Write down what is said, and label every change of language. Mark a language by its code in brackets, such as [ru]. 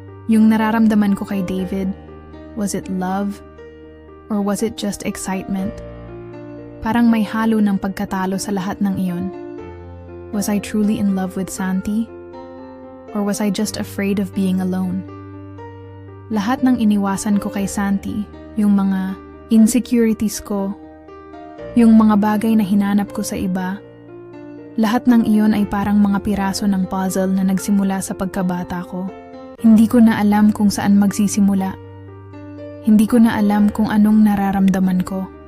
[tl] Yung nararamdaman ko kay David, [en] was it love? Or was it just excitement? [tl] Parang may halo ng pagkatalo sa lahat ng iyon. [en] Was I truly in love with Santi? Or was I just afraid of being alone? [tl] Lahat ng iniwasan ko kay Santi, yung mga insecurities ko, yung mga bagay na hinanap ko sa iba, lahat ng iyon ay parang mga piraso ng puzzle na nagsimula sa pagkabata ko. Hindi ko na alam kung saan magsisimula. Hindi ko na alam kung anong nararamdaman ko.